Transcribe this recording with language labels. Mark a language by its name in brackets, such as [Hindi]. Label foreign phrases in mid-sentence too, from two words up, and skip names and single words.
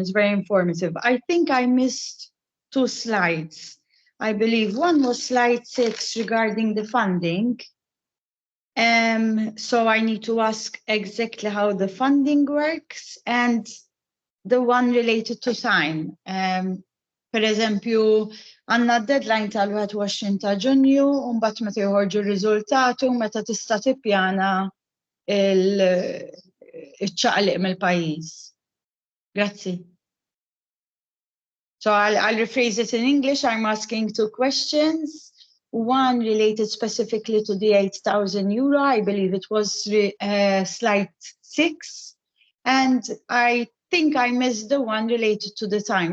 [English] It's very informative. I think I missed 2 slides. I believe one was slide 6 regarding the funding. So I need to ask exactly how the funding works, and the one related to sign. [Maltese] Per eżempju, għandna deadline tal-21 ta' Ġunju, u mbagħad meta joħorġu r-riżultatu meta tista' tippjana il-ċaqliq mill-pajjiż. Grazzi. [English] So I'll rephrase it in English. I'm asking 2 questions. One related specifically to the €8,000. I believe it was slide 6. And I think I missed the one related to the time.